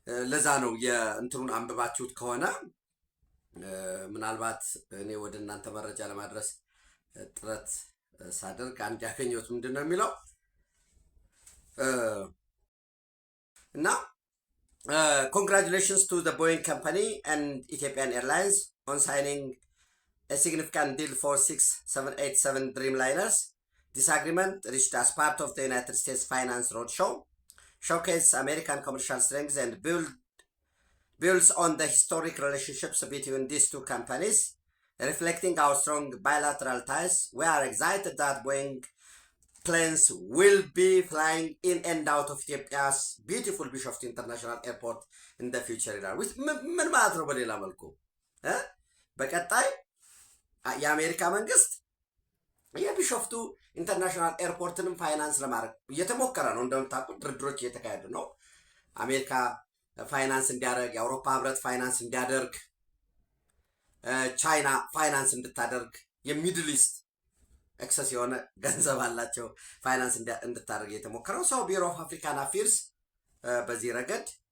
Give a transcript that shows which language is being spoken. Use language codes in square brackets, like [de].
[am] ለዛ ነው የእንትኑን አንብባችሁት ከሆነ ምናልባት እኔ ወደ እናንተ መረጃ ለማድረስ ጥረት ሳደርግ አንድ ያገኘሁት ምንድን ነው የሚለው እና [en] congratulations to the Boeing company and Ethiopian Airlines on signing a significant deal for 787 Dreamliners. This agreement, reached as part of the United States Finance Roadshow, showcases American commercial strengths and builds on the historic relationships between these two companies, reflecting our strong bilateral ties. We are excited that Boeing planes will be flying in and out of Ethiopia's beautiful Bishoftu International Airport in the future. [am] ምን ማለት ነው? በሌላ መልኩ በቀጣይ የአሜሪካ መንግስት የቢሾፍቱ ኢንተርናሽናል ኤርፖርትንም ፋይናንስ ለማድረግ እየተሞከረ ነው። እንደምታውቁት ድርድሮች እየተካሄዱ ነው። አሜሪካ ፋይናንስ እንዲያደርግ፣ የአውሮፓ ህብረት ፋይናንስ እንዲያደርግ፣ ቻይና ፋይናንስ እንድታደርግ፣ የሚድል ኢስት ኤክሰስ የሆነ ገንዘብ አላቸው ፋይናንስ እንድታደርግ የተሞከረው ሰው ቢሮ ኦፍ አፍሪካን አፌርስ በዚህ ረገድ